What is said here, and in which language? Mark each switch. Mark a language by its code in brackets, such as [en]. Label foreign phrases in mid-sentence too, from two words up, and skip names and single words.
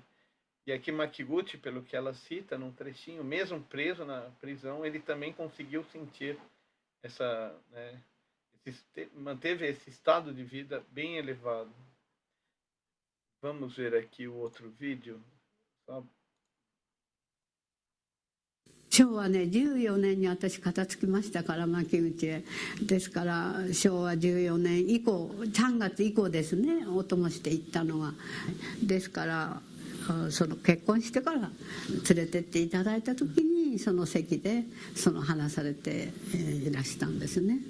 [pt] E aqui Makiguchi, pelo que ela cita num trechinho, mesmo preso na prisão, ele também conseguiu sentir né, manteve esse estado de vida bem elevado. Vamos ver aqui o outro vídeo. [ja] 昭和ね14年に私片付きましたから牧口へ。ですから昭和14年以降3月以降ですね、お供して行ったのが。ですからその結婚してから連れてっていただいた時にその席で話されていらしたんですね。